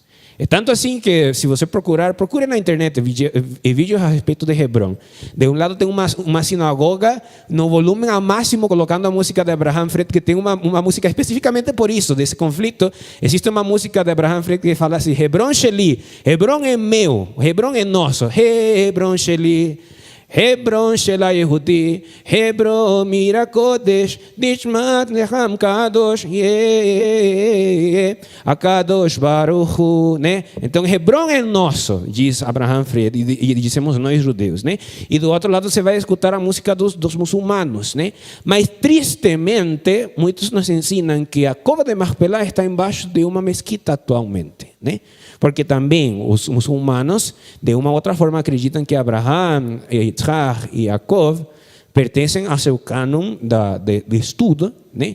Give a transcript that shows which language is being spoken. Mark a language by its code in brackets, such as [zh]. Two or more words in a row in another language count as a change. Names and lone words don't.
[pt] É tanto assim que, se você procure na internet vídeos a respeito de Hebron. De um lado tem uma sinagoga no volume ao máximo, colocando a música de Abraham Fred, que tem uma música especificamente por isso, desse conflito. Existe uma música de Abraham Fred que fala assim: [he] חברון שלי, [pt] Hebron é meu, Hebron é nosso, [he] חברון שלי. חברון שלה יהודי, חברון עיר קודש, נשמת נחם קדוש, הקדוש ברוך הוא, [pt] né? Então Hebron é nosso, diz Abraham Fred, e dizemos nós judeus, né? E do outro lado você vai escutar a música dos muçulmanos, né? Mas tristemente, muitos nos ensinam que a cova de Marpelá está embaixo de uma mesquita atualmente, né? Porque também os muçulmanos, de uma outra forma, acreditam que Abraham, Yitzhak e Jacob pertencem ao seu cânon de estudo, né?